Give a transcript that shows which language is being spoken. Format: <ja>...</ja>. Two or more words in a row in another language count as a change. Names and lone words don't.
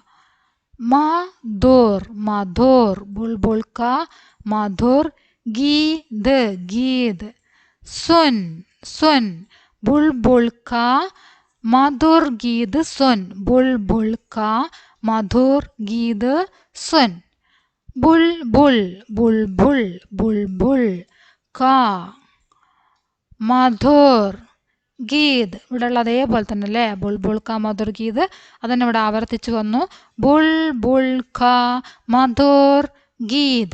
<hi>मधुर, मधुर. बुलबुल का मधुर. गीत, गीत. सुन, सुन. बुलबुल का मधुर गीत सुन. बुलबुल का मधुर गीत सुन. बुलबुल बुलबुल बुलबुल. का मधुर गीत.</hi> <ml>ഇവിടെ ഉള്ള അതേപോലെ തന്നെ അല്ലേ,</ml> <hi>बुलबुल का मधुर गीत.</hi> <ml>അതന്നെ ഇവിടെ ആവർത്തിച്ചു വന്നു.</ml> <hi>बुलबुल का मधुर गीत.</hi>